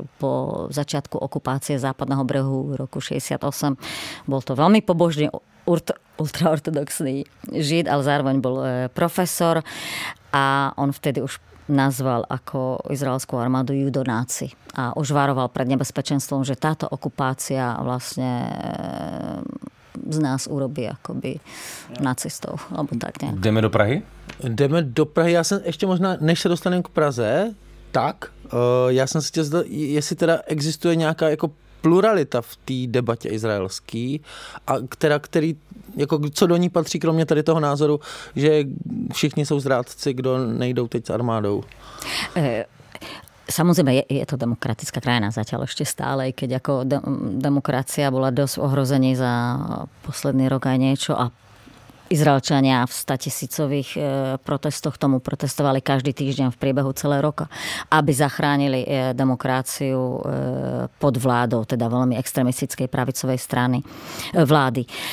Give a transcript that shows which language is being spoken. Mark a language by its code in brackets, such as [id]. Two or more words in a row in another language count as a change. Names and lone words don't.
[sk] po začiatku okupácie západného brehu v roku 68 bol to veľmi pobožný ultraortodoxný žid, ale zároveň bol profesor a on vtedy už nazval ako izraelskú armádu judonáci a už varoval pred nebezpečenstvom, že táto okupácia vlastne z nás urobí akoby nacistov, alebo tak nejak. [cs] Jdeme do Prahy? Jdeme do Prahy. Já jsem ještě možná, než se dostaneme k Praze, tak já jsem se chtěl zdat, jestli teda existuje nějaká jako pluralita v té debatě izraelský, a který, jako, co do ní patří, kromě tady toho názoru, že všichni jsou zrádci, kdo nejdou teď s armádou? [sk] Samozrejme, je to demokratická krajina zatiaľ ešte stále, keď ako demokracia bola dosť ohrození za posledný rok aj niečo a Izraelčania v 100 000 protestoch tomu protestovali každý týždeň v priebehu celého roka, aby zachránili demokraciu pod vládou, teda veľmi extremistickej pravicovej strany vlády.